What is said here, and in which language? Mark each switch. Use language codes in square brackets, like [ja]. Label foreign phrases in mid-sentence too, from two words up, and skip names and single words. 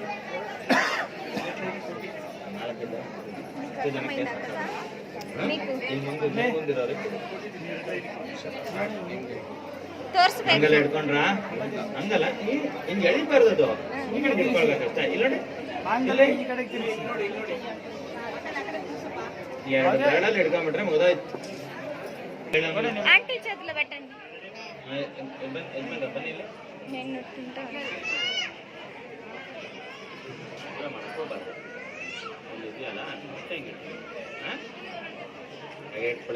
[kn] 4 ಜನಕ್ಕೆ ಹಂಗಲ್ಲ ಹಿಡ್ಕೊಂಡ್ರ? ಹಂಗಲ್ಲ ಹಿಂಗೆ ಎಳಿಬಾರ್ದು. ಈ ಕಡೆ ಹಿಡ್ಕೊಳ್ಬೇಕಷ್ಟ. ಇಲ್ಲ ನೋಡಿ ಎರಡು ಬೆರಳಲ್ಲಿ ಹಿಡ್ಕೊಂಡ್ಬಿಟ್ರೆ ಮುಗಿದಾಯ್ತು. [te] ಆಂಟಿ చేతులు పెట్టండి. [kn] ಬನ್ನಿ ಇಲ್ಲಿ. [te] నేను తింటా. [kn] ಮಾಡ್ಕೋಬಾರ್ದು. ಅಲ್ಲಿ ಇದೆಯಲ್ಲ ಅಷ್ಟೇ ಹಿಂಗೆ ಇಟ್ಕೊಳ್ಳಿ.